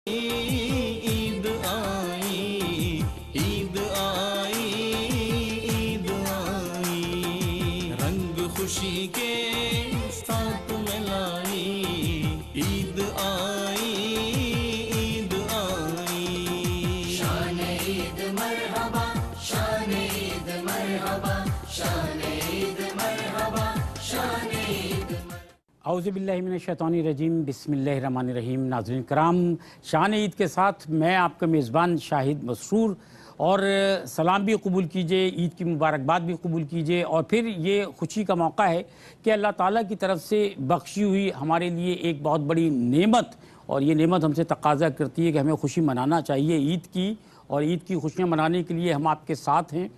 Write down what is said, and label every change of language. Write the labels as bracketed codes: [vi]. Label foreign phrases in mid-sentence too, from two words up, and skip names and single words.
[ur] عید آئی، عید آئی، عید آئی، رنگ خوشی کے ساتھ ملائی، عید آئی، عید آئی، شان عید مرحبا، شان عید مرحبا، شان عید مرحبا، شان عید مرحبا۔ [ar] اعوذ باللہ من الشیطان الرجیم، بسم اللہ الرحمن الرحیم۔ [ur] ناظرین کرام، شان عید کے ساتھ میں آپ کا میزبان شاہد مسرور، اور سلام بھی قبول کیجئے، عید کی مبارکباد بھی قبول کیجئے، اور پھر یہ خوشی کا موقع ہے کہ اللہ تعالیٰ کی طرف سے بخشی ہوئی ہمارے لیے ایک بہت بڑی نعمت، اور یہ نعمت ہم سے تقاضا کرتی ہے کہ ہمیں خوشی منانا چاہیے عید کی، اور عید کی خوشیاں منانے کے لیے ہم آپ کے ساتھ ہیں۔